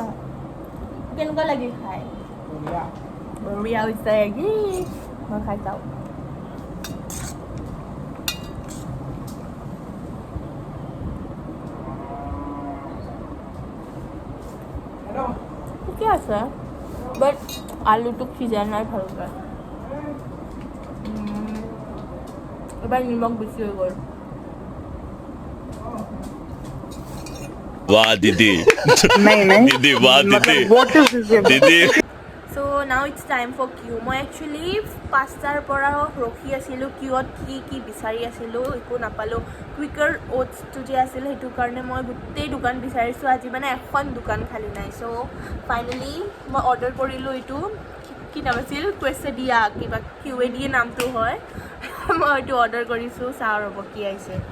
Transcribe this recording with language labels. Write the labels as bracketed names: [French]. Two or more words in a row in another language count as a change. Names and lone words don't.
[Assamese] কেনেকুৱা লাগিল খাই বঢ়িয়া হৈছে মই খাই চাওঁ ঠিকে আছে বাট আলুটো সিজা নাই ভালকৈ এবাৰ নিমখ বেছি হৈ গ'ল [Hindi] वाह दीदी नहीं दीदी वाह दीदी [English] what is this [Hindi] दीदी [English] so now it's time for Q [Assamese] মই একচুৱেলি 5টাৰ পৰা ৰখি আছিলোঁ কিউত কি বিচাৰি আছিলোঁ একো নাপালোঁ কুইকাৰ অ'টছটো যে আছিল সেইটো কাৰণে মই গোটেই দোকান বিচাৰিছোঁ আজি মানে এখন দোকান খালী নাই [English] so finally [Assamese] মই অৰ্ডাৰ কৰিলোঁ এইটো কি নাম আছিল কুৱেছেডিয়া কিবা QAD নামটো হয় মই এইটো অৰ্ডাৰ কৰিছোঁ চাওঁ ৰ'ব কি আহিছে